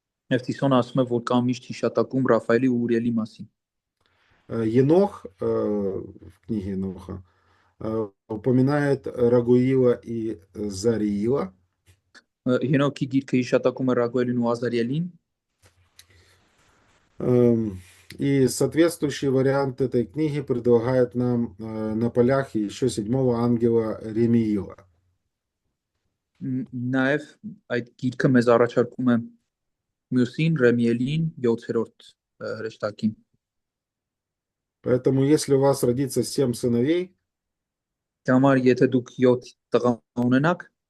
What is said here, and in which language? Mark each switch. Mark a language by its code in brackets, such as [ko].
[hy] Եվ Տիսոնը ասում է, որ կա միշտ հիշատակում Ռաֆայելի ու Ուրիելի մասին։ [ru] Енох в книге Еноха упоминает Рагуила и Зариила. [hy] Հենոքի գիրքը հիշատակում է Ռագուելին ու Ազարիելին։ [ru] И соответствующий вариант этой книги предлагает нам на полях еще 7-го ангела Ремиила. [hy] Նաև այդ գիրքը մեզ առաջարկում է մյուսին Ռեմիելին 7-րդ հրեշտակին։ [ru] Поэтому если у вас родится 7 сыновей, [hy] Համար եթե դուք 7 տղա ունենաք,